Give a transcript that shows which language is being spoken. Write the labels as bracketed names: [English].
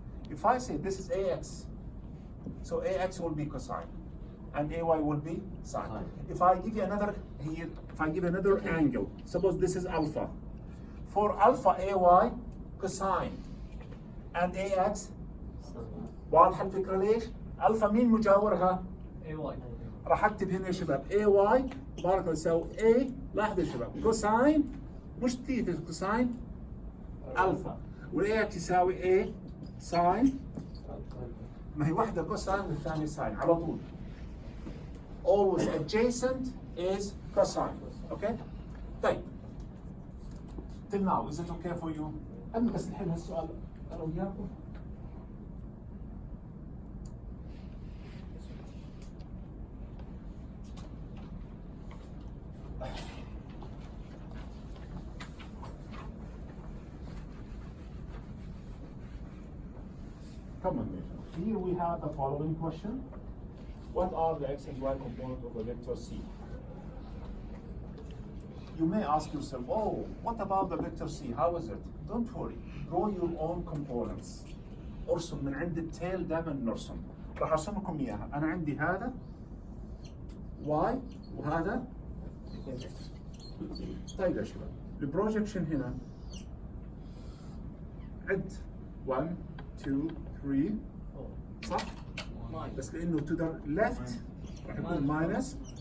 [English] If I say this is AX, so AX will be cosine, and AY will be sine. If I give you another here, if I give another angle, suppose this is alpha. For alpha AY cosine, and AX [Arabic] واضحة الفكرة ليش؟ ألفا مين مجاورها؟ [English] AY. [Arabic] راح أكتب هنا يا شباب AY بارك الله يساوي A. لاحظوا يا شباب كوساين مش ثيتا كوساين ألفا والAX يساوي A ساين. ما هي واحدة كوساين والثانية ساين على طول. [English] Always adjacent is cosine. Okay؟ [Arabic] طيب. [English] Till now, is it okay for you? [Arabic] أنا بس نحل هالسؤال أنا وياكم. [English] Come on, Nathan. Here we have the following question. What are the x and y components of a vector C? You may ask yourself, oh, what about the vector C? How is it? Don't worry. Draw your own components. [Arabic] ارسم من عند التيل دائما نرسم. راح ارسم لكم اياها. انا عندي هذا y وهذا. طيب يا شباب. البروجكشن هنا عد 1 2 3 صح؟ بس لانه to the left راح يكون minus.